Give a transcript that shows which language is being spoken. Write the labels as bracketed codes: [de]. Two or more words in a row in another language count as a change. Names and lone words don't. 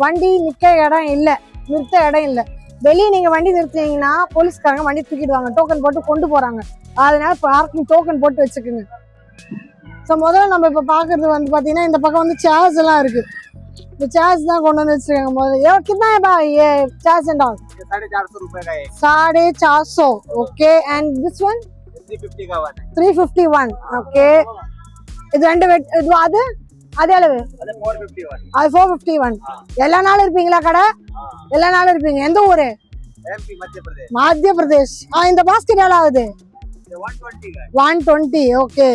[ta] வண்டி நிக்க இடம் இல்ல, நிறுத்த இடம் இல்ல. வெளியே நீங்க வண்டி நிறுத்தினீங்கன்னா போலீஸ்காரங்க வண்டி தூக்கிடுவாங்க. டோக்கன் போட்டு கொண்டு போறாங்க. அதனால [en] parking token [ta] போட்டு வச்சுக்கோங்க. ஸோ முதல்ல நம்ம இப்ப பாக்குறது வந்து பாத்தீங்கன்னா இந்த பக்கம் வந்து சேர்ஸ் எல்லாம் இருக்கு. இந்த சேர்ஸ் தான் கொண்டு வந்து வச்சிருக்காங்க. [hi] முதல்ல कितना है भाई ये [en] chairs and all? [hi] 450 रुपए का है. [en] 450. okay. and this one [hi] 350 का वन है. 351. [ta] ஓகே. இது ரெண்டு இது அது அளவு? அது 451. அது 451. எல்லா நாளும் இருப்பீங்களா கடை? எல்லா நாளும் இருப்பீங்க. எந்த ஊரு? எம்பி மத்திய பிரதேஷ். இந்த பாஸ்கெட் எவ்வளவு ஆகுது? [hi] 120 का. [ta] 120. ஓகே.